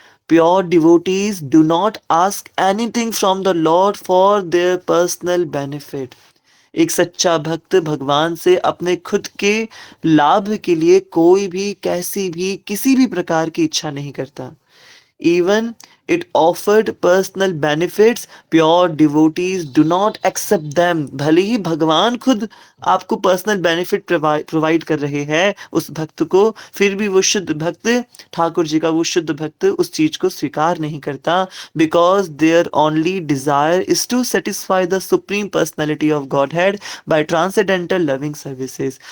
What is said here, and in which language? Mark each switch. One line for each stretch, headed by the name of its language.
English: Pure devotees do not ask anything from the lord for their personal benefit.
Hindi: एक सच्चा भक्त भगवान से अपने खुद के लाभ के लिए कोई भी, कैसी भी, किसी भी प्रकार की इच्छा नहीं करता।
English: Even it offered personal benefits, pure devotees do not accept them।
Hindi: भले ही भगवान खुद आपको पर्सनल बेनिफिट प्रोवाइड कर रहे हैं उस भक्त को, फिर भी वो शुद्ध भक्त, ठाकुर जी का वो शुद्ध भक्त उस चीज को स्वीकार नहीं करता।
English: Because their only desire is to satisfy the supreme personality of Godhead by transcendental loving services.